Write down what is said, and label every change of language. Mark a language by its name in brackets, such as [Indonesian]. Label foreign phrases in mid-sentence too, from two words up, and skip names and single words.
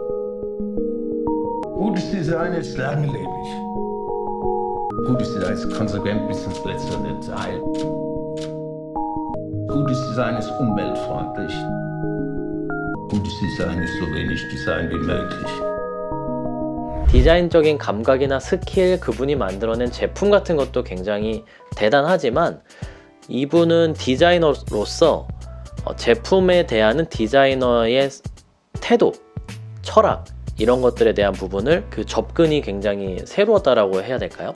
[German] Gutes Design ist langlebig. Gutes Design ist konsequent bis ins letzte Detail. Gutes Design ist umweltfreundlich. Gutes Design ist so wenig Design wie möglich. [Korean] 디자인적인 감각이나 스킬, 그분이 만들어낸 제품 같은 것도 굉장히 대단하지만, 이분은 디자이너로서 제품에 대한 디자이너의 태도, 철학, 이런 것들에 대한 부분을 그 접근이 굉장히 새로웠다라고 해야 될까요?